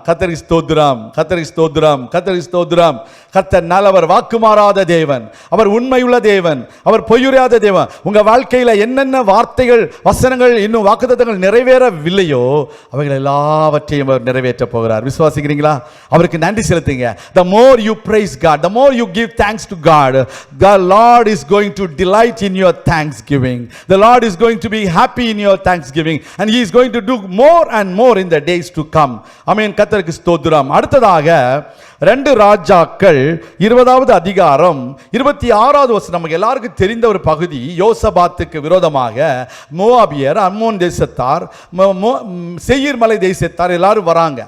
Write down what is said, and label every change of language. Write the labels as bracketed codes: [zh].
[ta] கர்த்தருக்கு ஸ்தோத்திரம், கர்த்தருக்கு ஸ்தோத்திரம், கர்த்தருக்கு ஸ்தோத்திரம். கர்த்தர் நல்லவர், வாக்கு மாறாத தேவன், அவர் உண்மையுள்ள தேவன், அவர் பொய்யுரையாத தேவன். உங்க வாழ்க்கையில என்னென்ன வார்த்தைகள், வசனங்கள், இன்னும் வாக்குத்தத்தங்கள் நிறைவேறவில்லையோ அவைகள் எல்லாவற்றையும் அவர் நிறைவேற்ற போகிறார். விசுவாசிக்கிறீங்களா? அவருக்கு நன்றி செலுத்துங்க. [en] The more you praise God, the more you give thanks to God, the Lord is going to delight in your thanksgiving. The Lord is going to be happy in your thanksgiving, and he is going to do more and more in the days to come. [ta] ஆமென். கர்த்தருக்கு ஸ்தோத்திரம். அடுத்ததாக 2 ராஜாக்கள் 20வது அதிகாரம் 26வது வசனம். நமக்கு எல்லாருக்கும் தெரிந்த ஒரு பகுதி. யோசபாத்துக்கு விரோதமாக மோவாபியர், அம்மோன் தேசத்தார், சேயீர் மலை தேசத்தார் எல்லாரும் வராங்க.